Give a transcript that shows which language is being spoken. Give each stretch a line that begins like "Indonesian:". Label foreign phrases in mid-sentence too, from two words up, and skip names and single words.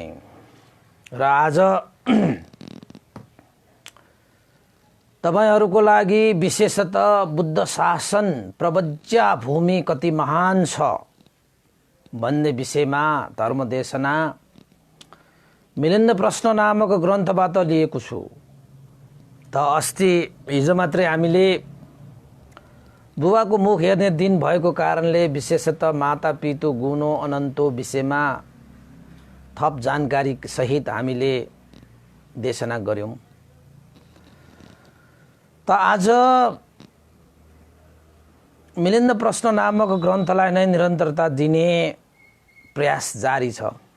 Nepali: र आज तपाईहरुको लागि विशेषतः बुद्ध शासन प्रवज्या भूमि कति महान छ भन्ने विषयमा धर्मदेशना मिलिन्द प्रश्न नामक ग्रन्थबाट लिएको छु। त अस्ति हिजो मात्रै हामीले बुबाको मुख हेर्ने दिन भएको कारणले विशेषतः
Pali: माता पितु गुणो अनन्तो
Nepali: विषयमा थप जानकारी सहित हामीले देशना गर्यौं। त आज मिलिन्द प्रश्न नामक ग्रन्थलाई नै निरन्तरता दिने प्रयास जारी छ।